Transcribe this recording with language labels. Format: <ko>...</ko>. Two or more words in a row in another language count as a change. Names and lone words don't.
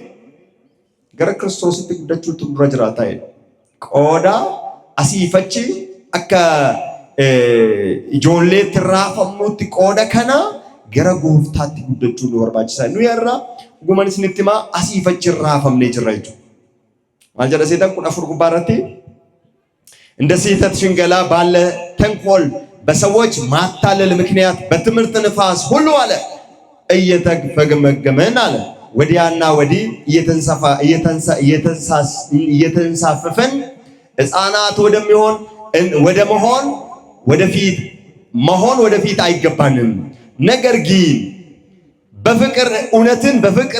<om>Gara Kiristoositti guddachuutu nurra jiraataa jedhe. Qooda asiif achi akka ijoolleetti raafamnuutti qooda kana gara Gooftaatti guddachuu nu barbaachisa. Nuyi irra dhugumaan isinitti himaa asiif achi raafamnee jirra jechuudha. maal jedha</om> <am>ሰይጣን ቁጥር 4 ጉባራቲ እንደ ስህተት ሽንገላ ባለ ተንኮል በሰዎች ማታለል ምክንያት በትምህርት ንፋስ ሁሉ አለ እየተፈገመገመን አለ ወዲያና ወዲህ እየተንሳፈፈን ሕፃናት ወደፊት አይገባንም። ነገር ግን በፍቅር እውነትን በፍቅር</am>